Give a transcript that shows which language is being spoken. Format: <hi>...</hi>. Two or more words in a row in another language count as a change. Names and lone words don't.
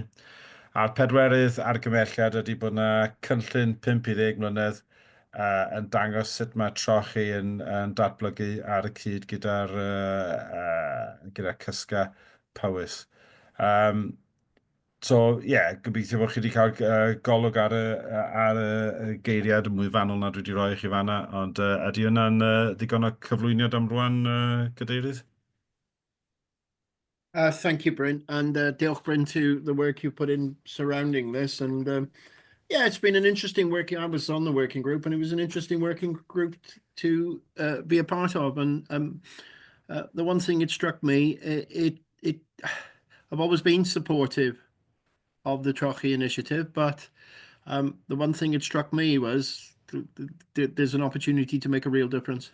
<cy>A'r pedwerydd argymelliad ydy bod yna cynllun 5 i 10 mlynedd yn dangos sut mae trochi yn datblygu ar y cyd gyda cysga Powys. So, gobeithio bod chi wedi cael golwg ar y geiriad yn mwy fanwl na dwi wedi rhoi i chi fanna, ond ydy hwnna'n ddigon o cyflwyniad am rwan, Cadeirydd?</cy> <en>Thank you, Bryn, and diolch, Bryn, to the work you put in surrounding this. And yeah, it's been an interesting working. I was on the working group, and it was an interesting working group to be a part of. And the one thing it struck me, I've always been supportive of the Trochi initiative, but the one thing it struck me was there's an opportunity to make a real difference.</en>